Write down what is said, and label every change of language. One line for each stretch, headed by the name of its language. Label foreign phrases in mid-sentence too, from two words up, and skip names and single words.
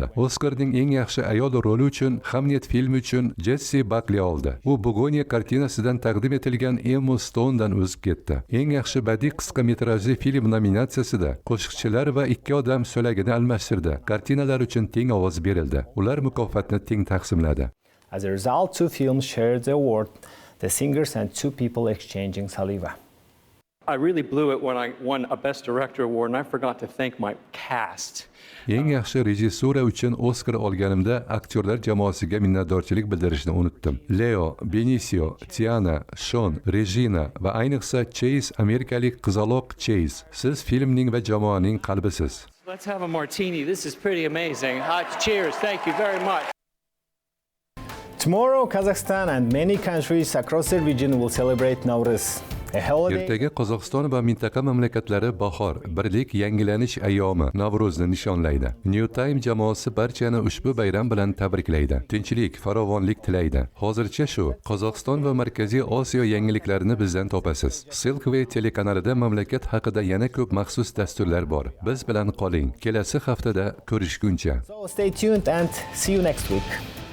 Uzbek: Oscarning eng yaxshi ayol roli uchun Hamnet filmi uchun Jessie Buckley oldi. U Begonia kartinasidan taqdim etilgan Emma Stone'dan o'zib ketdi. Eng yaxshi badiiy qisqa metrajli film nominatsiyasida qo'shiqchilar va ikki odam so'lagini almashtirdi. Kartinalar uchun teng ovoz berildi. Ular mukofotni teng taqsimladi.
English: As a result, two films shared the award, the singers and two people exchanging saliva. I really blew it when I won a Best Director award, and I forgot to thank my cast.
Uzbek: Eng yaxshi rejissura uchun Oscar olganimda aktyorlar jamoasiga minnatdorchilik bildirishni unutdim. Leo, Benicio, Tiana, Sean, Regina va ayniqsa Chase, amerikalik qizaloq Chase. Siz filmning va jamoaning qalbisiz.
English: Let's have a martini. This is pretty amazing. Cheers. Thank you very much. Tomorrow, Kazakhstan and many countries across the region will celebrate Nowruz, a holiday.
Uzbek: Ertaga Qozog'iston va mintaqa mamlakatlari bahor, birlik, yangilanish ayyomi Navro'zni nishonlaydi. New Time jamoasi barchani ushbu bayram bilan tabriklaydi. Tinchlik, farovonlik tilaydi. Hozircha shu. Qozog'iston va Markaziy Osiyo yangiliklarini bizdan topasiz. Silkway telekanalida mamlakat haqida yana ko'p maxsus dasturlar bor. Biz bilan qoling. Kelasi haftada ko'rishguncha.
English: So stay tuned and see you next week.